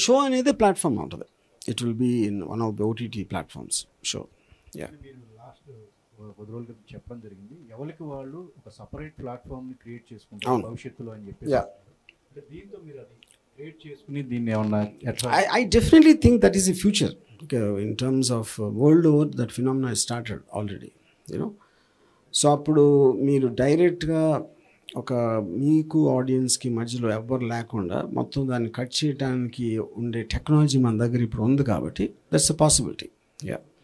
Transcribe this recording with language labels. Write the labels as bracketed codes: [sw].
[te] Show అనేది platform ఉంటుంది. [en] It will be in one of the OTT platforms show. [te] మీరు last 10 రోజుల క్రితం చెప్పడం జరిగింది, ఎవరికి వాళ్ళు ఒక సపరేట్ ప్లాట్ఫామ్ని క్రియేట్ చేసుకుంటారు భవిష్యత్తులో అని చెప్పి. దీంతో మీరు అది క్రియేట్ చేసుకుని దీన్ని ఏమన్నా? [en] I definitely think that is a future. In terms of world over, that phenomena has started already, you know. [te] So అప్పుడు మీరు డైరెక్ట్గా ఒక మీకు ఆడియన్స్కి మధ్యలో ఎవ్వరు లేకుండా మొత్తం దాన్ని కట్ చేయడానికి ఉండే టెక్నాలజీ మన దగ్గర ఇప్పుడు ఉంది కాబట్టి [en] That's a possibility. [te] యా.